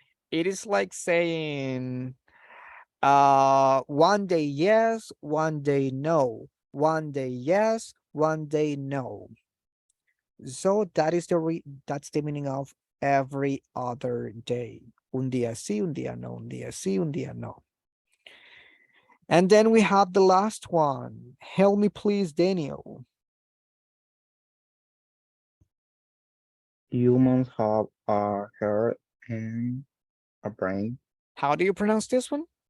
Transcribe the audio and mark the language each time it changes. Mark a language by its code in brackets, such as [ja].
[en] It is like saying, one day yes, one day no, one day yes, one day no. So that's the meaning of every other day. [es] Un día sí, un día no, un día sí, un día no. [en] And then we have the last one. Help me please, Daniel. Humans have a heart and a brain. How do you pronounce this one?